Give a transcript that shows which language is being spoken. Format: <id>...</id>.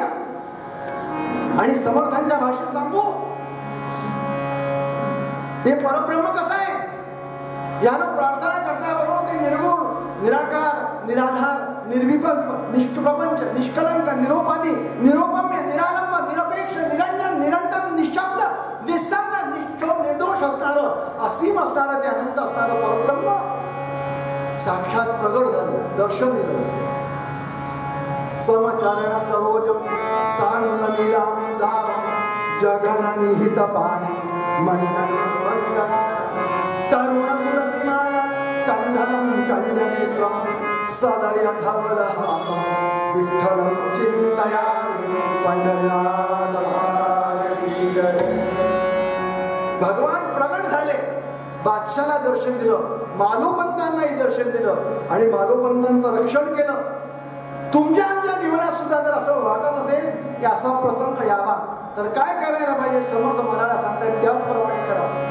<mr>आणि समर्थांच्या भाषेत सांगू, ते परब्रह्म कसं आहे यानं प्रार्थना करता बरोबर ते निर्गुण, निराकार, निराधार, निर्विकल्प, निष्प्रपंच, निष्कलंक, निरोपाधी, निरोपम्य, निरालंब, निरपेक्ष, निरंजन, निरंतर, निशब्द, निसंग, निर्दोष असणारं, असीम असणारं, ते अनंत असणारं परब्रह्म साक्षात प्रगट झालं, दर्शन दिलं.</mr> <sa>समचरण सरोजम सांद्र नीलामुदावम जगन निहित पाणी मंडन मंडनाय तरुण तुलसीमाला कंधरम कंजनेत्रम सदय धवलहासम विठ्ठलम चिंतयामि पंढरनाथ महाराज की जय.</sa> <mr>भगवान प्रगट झाले, बादशाला दर्शन दिलं, मालोपंतांनाही दर्शन दिलं आणि मालोपंतांचं रक्षण केलं. तुमच्या आमच्या जीवनात सुद्धा जर असं वाटत असेल की असा प्रसंग यावा तर काय करायला पाहिजे? समर्थ मनाला सांगतायत त्याचप्रमाणे करा.</mr>